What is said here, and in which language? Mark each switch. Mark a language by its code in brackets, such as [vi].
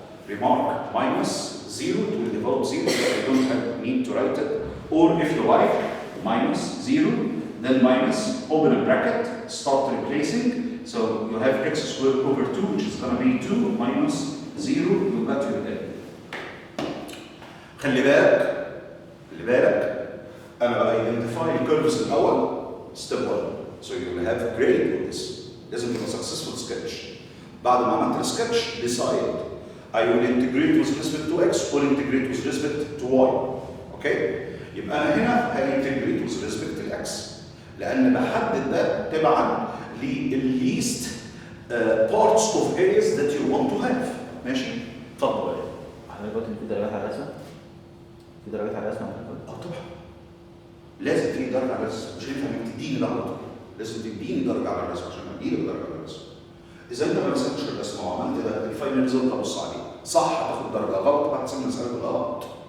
[en] Remark, minus 0 to develop 0, so I don't need to write it. Or if you like, minus 0, then minus, open a bracket, start replacing. So you have x squared over 2, which is going to be 2 minus 0, you got your n. [ar] خلي بالك أنا identify الكيرفز الأول step 1. [en] So you will have a grade on this. لازم يبقى successful sketch. [ar] بعد ما عملت السكتش [en] decide I will integrate with respect to x or integrate with respect to y. Okay? يبقى أنا هنا هintegrate with respect to x. لأن بحدد ده تبعا للleast parts of areas that you want to have. [ar] ماشي؟ اتفضل. حضرتك قلت إن في درجات على الرسمة؟ في درجات على الرسمة؟ طبعا. لازم تديني درجة على الرسم، مش هينفع انك تديني ده على طول. لازم تديني درجة على الرسم عشان اديلك درجة على الرسم. إذا أنت ما رسمتش الرسمة وعملت ده الفاينل ريزلت أبص عليه، صح هتاخد درجة، غلط هتحسب المسألة بالغلط.